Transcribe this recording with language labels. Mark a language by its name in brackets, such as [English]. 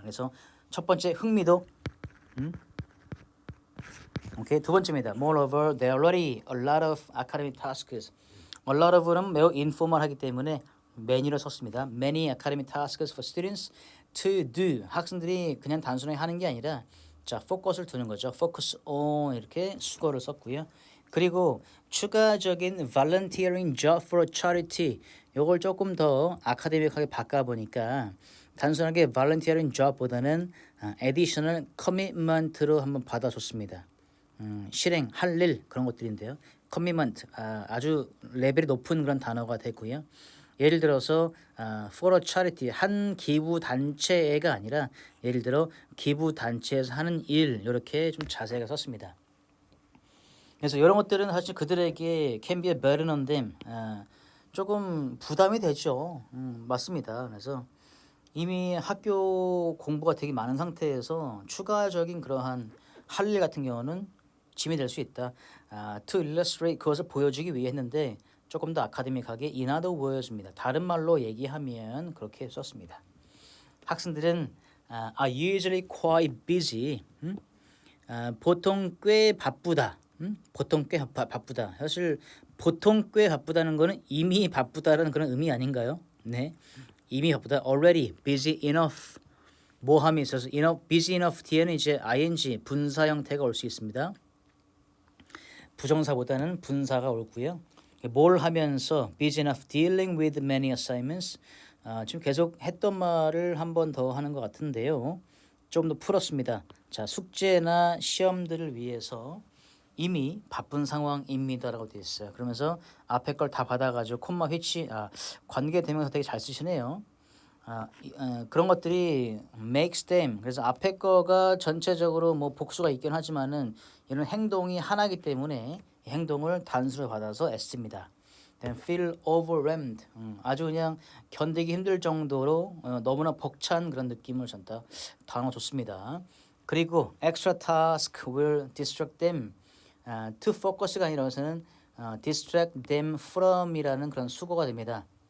[Korean] 그래서 첫 번째 흥미도 오케이. 두 번째입니다. [English] Moreover, there are already a lot of academic tasks. [Korean] A lot of는 매우 informal하기 때문에 many로 썼습니다. [English] Many academic tasks for students to do. [Korean] 학생들이 그냥 단순하게 하는 게 아니라 자, 포커스를 두는 거죠. Focus on 이렇게 수거를 썼고요. 그리고 추가적인 [English] volunteering job for charity. [Korean] 요걸 조금 더 아카데믹하게 바꿔보니까 단순하게 volunteering job보다는 additional commitment로 한번 받아줬습니다. 실행할 일 그런 것들인데요. commitment 아주 레벨이 높은 그런 단어가 됐고요. 예를 들어서 for a charity 한 기부 단체가 아니라 예를 들어 기부 단체에서 하는 일 이렇게 좀 자세하게 썼습니다. 그래서 이런 것들은 사실 그들에게 [English] can be a burden on them [Korean] 조금 부담이 되죠. 맞습니다. 그래서 이미 학교 공부가 되게 많은 상태에서 추가적인 그러한 할 일 같은 경우는 짐이 될 수 있다. To illustrate 그것을 보여주기 위해 했는데 조금 더 아카데믹하게 in other words입니다. 다른 말로 얘기하면 그렇게 썼습니다. 학생들은 [English] are usually quite busy. [Korean] 보통 꽤 바쁘다. 보통 꽤 바쁘다. 사실 보통 꽤 바쁘다는 거는 이미 바쁘다라는 그런 의미 아닌가요? 네, 이미 바쁘다. [English] Already busy enough. [Korean] 모함이 있어서 enough, busy enough 뒤에는 이제 ing 분사 형태가 올 수 있습니다. 부정사보다는 분사가 옳고요. 뭘 하면서 [English] busy enough dealing with many assignments. [Korean] 지금 계속 했던 말을 한 번 더 하는 것 같은데요. 좀 더 풀었습니다. 자, 숙제나 시험들을 위해서 이미 바쁜 상황입니다라고 되어 있어요. 그러면서 앞에 걸 다 받아가지고 콤마 휘치 관계 대명사 되게 잘 쓰시네요. 그런 것들이 makes them 그래서 앞에 거가 전체적으로 뭐 복수가 있긴 하지만은 이런 행동이 하나이기 때문에 이 행동을 단수로 받아서 s입니다. [English] Then feel overwhelmed [Korean] 아주 그냥 견디기 힘들 정도로 너무나 벅찬 그런 느낌을 전다. 단어 좋습니다. 그리고 [English] extra task will distract them to focus [Korean] 가 아니라 여기서는 distract them from이라는 그런 수거가 됩니다.